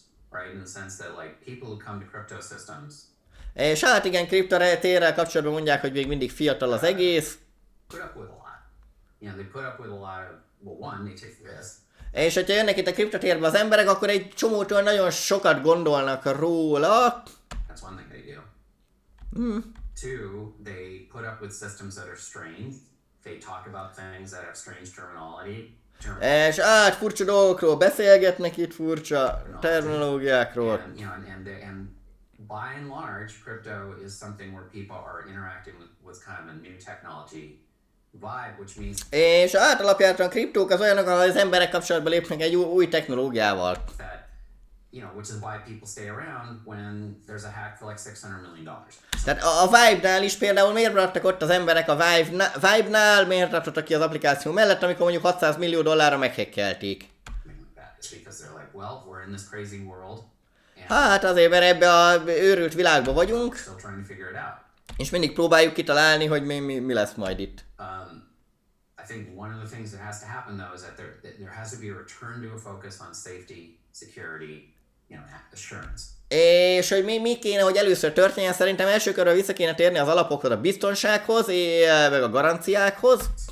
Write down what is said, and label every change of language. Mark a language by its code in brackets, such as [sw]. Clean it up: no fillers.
[en] Right, in the sense that like people who come to crypto systems. [hu] És hát igen, kriptotérrel kapcsolatban mondják, hogy még mindig fiatal az egész. [en] Put up with a lot. They put up with a lot of, one, they take the risk. [hu] És hogyha jönnek itt a kriptotérbe az emberek, akkor egy csomótól nagyon sokat gondolnak róla. [en] That's one thing they do. Two, they put up with systems that are strange. They talk about things that have strange terminology. [hu] És furcsa dolgokról beszélgetnek itt, furcsa terminológiákról. [en] And by and large, crypto is something where people are interacting with kind of a new technology vibe, which means... [hu] És átalapjáltan a kriptók az olyanok, ahol az emberek kapcsolatba lépnek egy új technológiával. [en] That, which is why people stay around when there's a hack for like $600 million. [hu] Tehát a Vibe-nál is például miért maradtak ott az emberek a Vibe-nál, miért tartottak ki az applikáció mellett, amikor mondjuk $600 millió meghekkelték? [en] It's because they're like, well, we're in this crazy world. [hu] Hát azért, mert ebbe a őrült világban vagyunk, [en] Still trying to figure it out. [hu] és mindig próbáljuk kitalálni, hogy mi lesz majd itt. [en] I think one of the things that has to happen though is that there has to be a return to a focus on safety, security, assurance. [hu] És hogy mi kéne, hogy először történjen, szerintem első körben vissza kéne térni az alapokhoz, a biztonsághoz, meg a garanciákhoz.